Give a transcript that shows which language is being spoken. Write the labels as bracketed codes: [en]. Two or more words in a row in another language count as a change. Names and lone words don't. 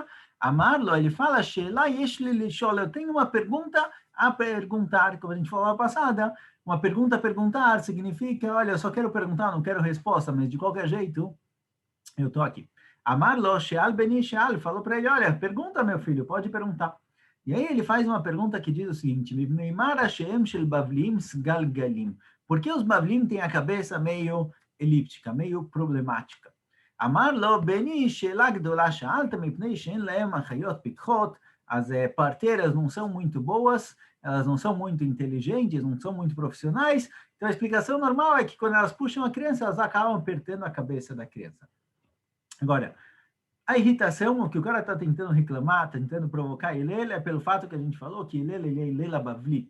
[he] אמר לו, [pt] ele fala, [he] שאלה יש לי לשאול, [pt] eu tenho uma pergunta a perguntar, como a gente falou na passada, uma pergunta a perguntar significa, olha, eu só quero perguntar, não quero resposta, mas de qualquer jeito, eu estou aqui. [he] אמר לו, שאל בני שאל, [pt] falou para ele, olha, pergunta, meu filho, pode perguntar. E aí ele faz uma pergunta que diz o seguinte, por que os Bavlim têm a cabeça meio elíptica, meio problemática? [he] אמר לו בני שאלה גדולה שאלת מפני שאין להם חיות פקחות. [pt] As parteiras não são muito boas, elas não são muito inteligentes, não são muito profissionais. Então a explicação normal é que quando elas puxam a criança, elas acabam apertando a cabeça da criança. Agora, a irritação, o que o cara está tentando reclamar, tentando provocar Hillel, é pelo fato que a gente falou que Hillel, ele é Hillel Bavli.